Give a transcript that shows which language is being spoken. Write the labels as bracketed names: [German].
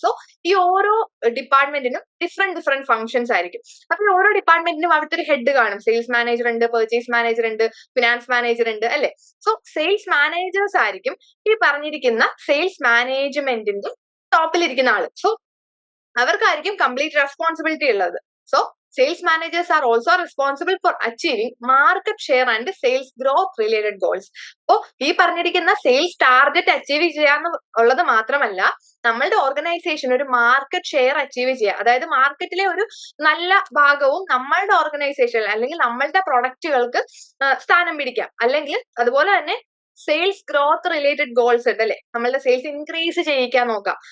[Malayalam] So ഈ ഓരോ ഡിപ്പാർട്ട്മെന്റിനും different functions ആയിരിക്കും. അപ്പൊ ഓരോ ഡിപ്പാർട്ട്മെന്റിനും അവിടുത്തെ ഒരു ഹെഡ് കാണും. സെയിൽസ് മാനേജർ ഉണ്ട്, പർച്ചേസ് മാനേജർ ഉണ്ട്, ഫിനാൻസ് മാനേജർ ഉണ്ട് അല്ലെ. സോ സെയിൽസ് മാനേജേഴ്സ് ആയിരിക്കും ഈ പറഞ്ഞിരിക്കുന്ന സെയിൽസ് മാനേജ്മെന്റിന്റെ ടോപ്പിലിരിക്കുന്ന ആള്. സോ അവർക്കായിരിക്കും കംപ്ലീറ്റ് റെസ്പോൺസിബിലിറ്റി ഉള്ളത്. [English] So sales managers are also responsible for achieving market share and sales growth related goals. [Malayalam] അപ്പോ ഈ പറഞ്ഞിരിക്കുന്ന സെയിൽസ് ടാർഗറ്റ് അച്ചീവ് ചെയ്യാന്നുള്ളത് മാത്രമല്ല, നമ്മളുടെ ഓർഗനൈസേഷൻ ഒരു മാർക്കറ്റ് ഷെയർ അച്ചീവ് ചെയ്യുക, അതായത് മാർക്കറ്റിലെ ഒരു നല്ല ഭാഗവും നമ്മളുടെ ഓർഗനൈസേഷൻ അല്ലെങ്കിൽ നമ്മളുടെ പ്രൊഡക്റ്റുകൾക്ക് സ്ഥാനം പിടിക്കാം. അല്ലെങ്കിൽ അതുപോലെ തന്നെ സെയിൽസ് ഗ്രോത്ത് റിലേറ്റഡ് ഗോൾസ് ഉണ്ട് അല്ലെ, നമ്മളുടെ സെയിൽസ് ഇൻക്രീസ് ചെയ്യിക്കാൻ നോക്കാം.